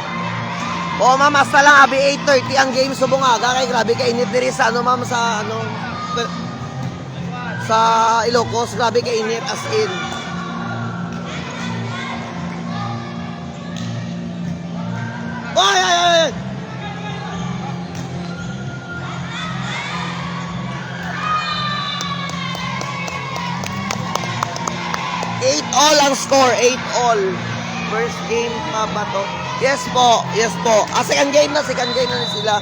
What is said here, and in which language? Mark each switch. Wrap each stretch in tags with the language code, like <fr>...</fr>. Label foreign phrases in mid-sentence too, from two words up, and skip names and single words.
<hil>O ma'am, hasta lang abi 8:30 ang game subong aga kay grabe ka init diri sa ano ma'am sa ano sa Ilocos. Grabe kainit</hil> <en>as in.</en> <hil>Ay, ay, ay! Ay! 8-all ang score, 8-all.</hil> <en>First game</en> <hil>pa ba to? Yes po, yes po.</hil> <en>Second game</en> <hil>na sila.</hil>